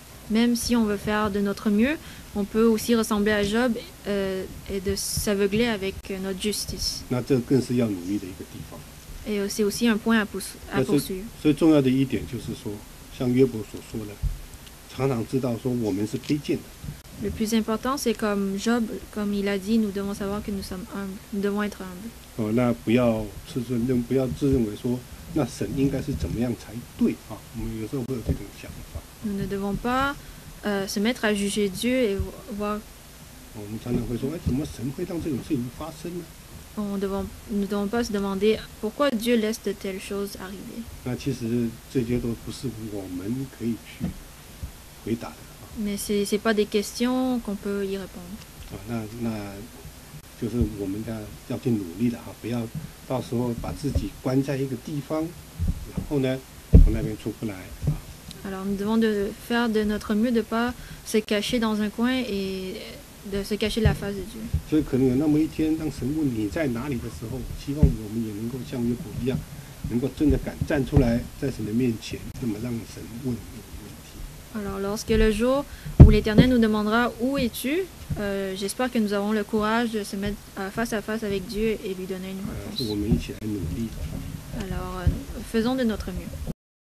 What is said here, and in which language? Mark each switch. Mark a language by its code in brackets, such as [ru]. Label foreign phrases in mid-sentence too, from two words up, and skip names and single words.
[fr] Même si on veut faire de notre mieux, on peut aussi ressembler à Job et de s'aveugler avec notre justice. [zh] 那这更是要努力的一个地方。 [fr] Et c'est aussi un point à poursuivre. [zh] 所以重要的一点就是说，像约伯所说的，常常知道说我们是卑贱的。 [fr] Le plus important, c'est comme Job, comme il a dit, nous devons savoir que nous sommes humbles. Nous devons être humbles. [zh] 那不要不要自认为说，那神应该是怎么样才对啊？我们有时候会有这种想法。 [fr] Nous ne devons pas se mettre à juger Dieu et voir. [zh] 我们常常会说，怎么神会让这种事情发生呢？ [fr] Nous ne devons pas se demander pourquoi Dieu laisse de telles choses arriver. [zh] 那其实这些都不是我们可以去回答的。 [fr] Mais ce n'est pas des questions qu'on peut y répondre. [zh] 那就是我们要去努力的哈，不要到时候把自己关在一个地方，然后呢从那边出不来啊。 [fr] Alors nous devons faire de notre mieux de ne pas se cacher dans un coin et de se cacher la face de Dieu. [zh] 所以可能有那么一天，当神问你在哪里的时候，希望我们也能够像约伯一样，能够真的敢站出来，在神的面前，那么让神问你问题。 [fr] Alors lorsque le jour où l'Éternel nous demandera où es-tu, j'espère que nous avons le courage de se mettre face à face avec Dieu et lui donner une [zh] 是 [fr] réponse. [zh] 我们一起来努力的。 [fr] Alors faisons de notre mieux.